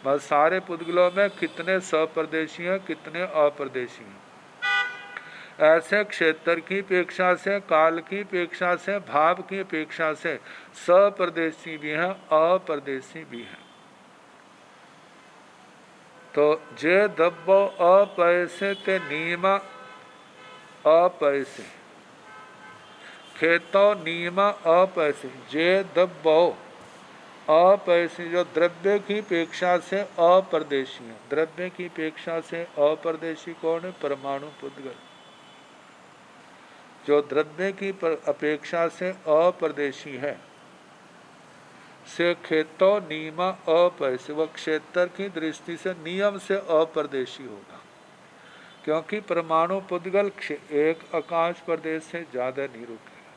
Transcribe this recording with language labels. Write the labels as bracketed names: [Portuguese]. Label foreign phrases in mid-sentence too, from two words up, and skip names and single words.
[Hindi] बस सारे पुद्गलों में कितने स्वप्रदेशी हैं, कितने अप्रदेशी हैं। ऐसे क्षेत्र की अपेक्षा से, काल की अपेक्षा से, भाव की अपेक्षा से स्वप्रदेशी भी हैं अप्रदेशी भी हैं। [Prakrit languages] तो जे दब्बो अपैसे ते नियमा अपैसे, खेतो नियमा अपैसे, जे दब्बो अपैसे, [Hindi] जो द्रव्य की अपेक्षा से अप्रदेशी है। द्रव्य की अपेक्षा से अप्रदेशी कौन है? परमाणु पुद्गल। जो द्रव्य की अपेक्षा से अप्रदेशी है [Prakrit languages] से खेतो नियमा अपैसे, [Hindi] वह क्षेत्र की दृष्टि से नियम से अप्रदेशी होगा, क्योंकि परमाणु पुद्गल एक आकाश प्रदेश से ज़्यादा नहीं रुकेगा।